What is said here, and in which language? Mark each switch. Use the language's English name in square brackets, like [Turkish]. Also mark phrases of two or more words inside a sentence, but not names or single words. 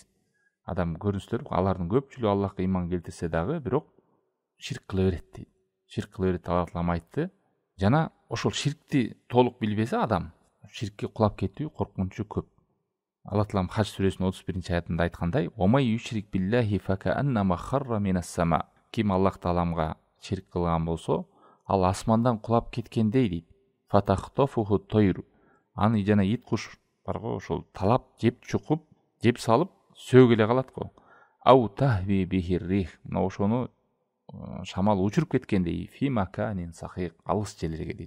[Kyrgyz] Адам көрүнүштөр, алардын көпчүлүгү Аллахка ыйман келтирсе дагы, бирок ширк кыла берет дейт. Ширк кыла берет, Алла Таалам айтты. Жана ошол ширкти толук билбесе адам, ширкке кулап кетүү коркунучу көп. Алла Таалам Хаж сүрөсүнүн 31-аятында айткандай: [Arabic] "ومن يشرك بالله فكأنما خر من السماء". [Kyrgyz] Ким Аллах Тааламга ширк кылган болсо, ал асмандан кулап кеткендей дейт. [Arabic] فتخطفه الطير. [Kyrgyz] Аны жана ит куш барго ошол талап, жеп чукуп, жеп салып сөөгө эле калат го. [Arabic] أو تهوي به الريح. [Kyrgyz] Мына ошону шамал учуруп кеткендей, [Arabic] في مكان سحيق, [Kyrgyz] алыс жерлерге дейт.